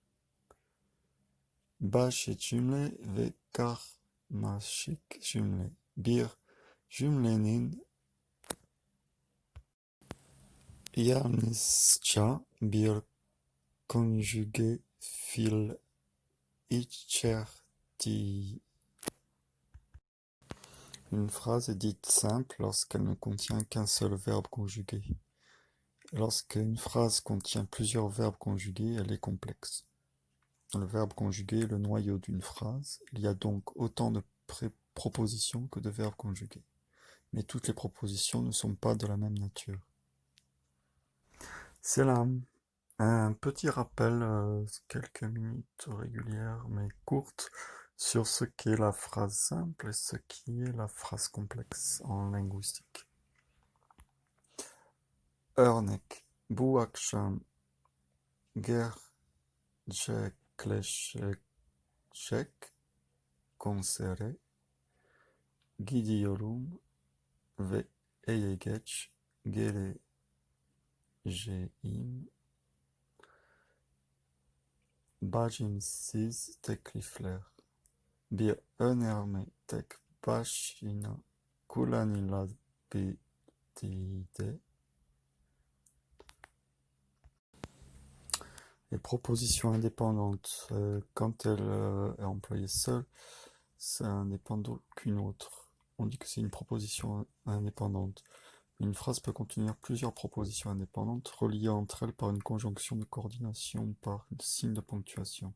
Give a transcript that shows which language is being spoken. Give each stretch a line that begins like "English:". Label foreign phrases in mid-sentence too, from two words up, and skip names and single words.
Turkish: Basit cümle ve karmaşık cümle. Bir cümlenin yalnızca bir konjuge fiil içerdiği.
French: Une phrase est dite simple lorsqu'elle ne contient qu'un seul verbe conjugué. Lorsqu'une phrase contient plusieurs verbes conjugués, elle est complexe. Le verbe conjugué est le noyau d'une phrase. Il y a donc autant de propositions que de verbes conjugués. Mais toutes les propositions ne sont pas de la même nature. Selam. Un petit rappel, quelques minutes régulières mais courtes, sur ce qu'est la phrase simple et ce qui est la phrase complexe en linguistique.
Turkish: Örnek, bu akşam gerçekleşecek konsere gidiyorum ve eve geç geleceğim. Bacımsız teklifler. Bir önerme tek başına kullanılabilir de.
French: Les propositions indépendantes, quand elle est employée seule, ça ne dépend d'aucune autre. On dit que c'est une proposition indépendante. Une phrase peut contenir plusieurs propositions indépendantes reliées entre elles par une conjonction de coordination ou par un signe de ponctuation.